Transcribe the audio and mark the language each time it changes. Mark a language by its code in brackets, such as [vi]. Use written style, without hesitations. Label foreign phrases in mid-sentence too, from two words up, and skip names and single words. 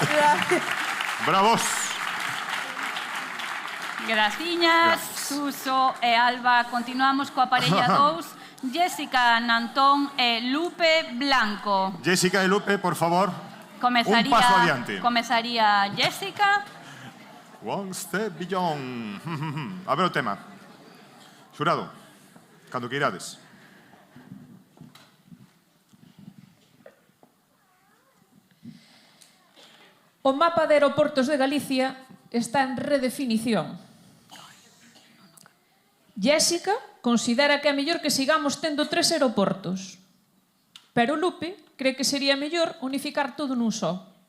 [gl] Bravos. Graciñas, Suso e Alba. Continuamos coa parella 2. Jessica Nantón e Lupe Blanco. Jessica e Lupe, por favor. Un paso adiante. Comezaría Jessica. [en] One step beyond. [gl] A ver o tema. Xurado, cando que irades. O mapa de aeroportos de Galicia está en redefinición. Jessica considera que é mellor que sigamos tendo 3 aeroportos, pero Lupe cree que sería mellor unificar todo nun só.